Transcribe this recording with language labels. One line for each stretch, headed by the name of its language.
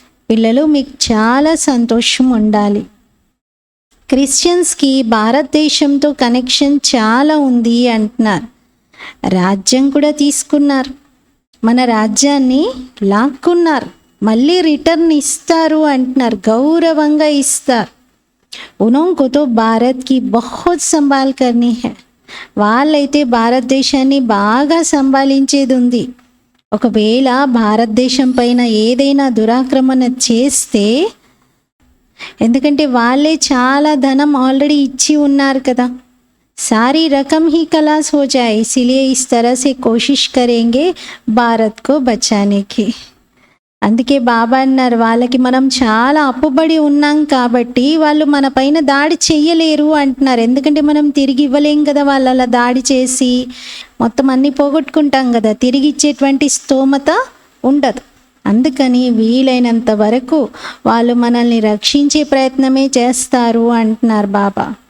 Telugu: పిల్లలు, మీకు చాలా సంతోషం ఉండాలి. క్రిస్టియన్స్కి భారతదేశంతో కనెక్షన్ చాలా ఉంది అంటున్నారు. రాజ్యం కూడా తీసుకున్నారు, మన రాజ్యాన్ని లాక్కున్నారు, మళ్ళీ రిటర్న్ ఇస్తారు అంటున్నారు, గౌరవంగా ఇస్తారు.
Hindi: ఉన్होंको तो भारत की बहुत संभाल करनी है.
Telugu: వాళ్ళైతే భారతదేశాన్ని బాగా సంభాళించేది ఉంది. ఒకవేళ భారతదేశం పైన ఏదైనా దురాక్రమణ చేస్తే, ఎందుకంటే వాళ్ళే చాలా ధనం ఆల్రెడీ ఇచ్చి ఉన్నారు కదా,
Hindi: सारी रकम ही खलास हो जाए, इसीलिए इस तरह से कोशिश करेंगे भारत को बचाने की.
Telugu: అందుకే బాబా అన్నారు, వాళ్ళకి మనం చాలా అప్పుబడి ఉన్నాం కాబట్టి వాళ్ళు మన పైన దాడి చెయ్యలేరు అంటున్నారు. ఎందుకంటే మనం తిరిగి ఇవ్వలేం కదా, వాళ్ళు అలా దాడి చేసి మొత్తం అన్నీ పోగొట్టుకుంటాం కదా, తిరిగి ఇచ్చేటువంటి స్తోమత ఉండదు. అందుకని వీలైనంత వరకు వాళ్ళు మనల్ని రక్షించే ప్రయత్నమే చేస్తారు అంటున్నారు బాబా.